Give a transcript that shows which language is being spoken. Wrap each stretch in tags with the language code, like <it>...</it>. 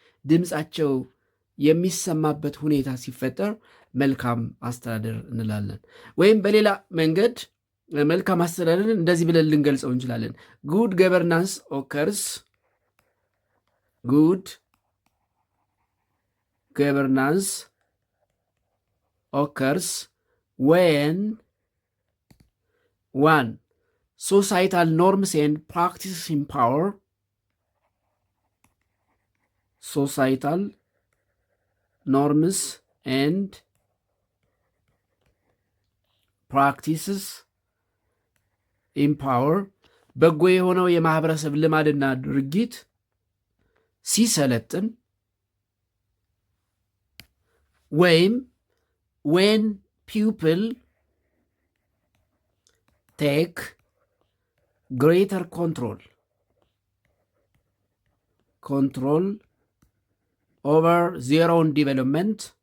<am>ድምፃቸው የሚሰማበት ሁኔታ ሲፈጠር መልካም አስተዳደር እንላለን። ወይም በሌላ መንገድ መልካም አስተዳደርን እንደዚህ ብለን ልንገልጸው እንችላለን።</am> <en>ጉድ ገቨርናንስ ኦከርስ ጉድ ገቨርናንስ occurs when 1. Societal norms and practices in power. Societal norms and practices in power.</en> <am>በጎ የሆነው የማህበረሰብ ልማድና ድርጊት ሲሰለጥን ወይም</am> <en>when people take greater control over their own development,</en>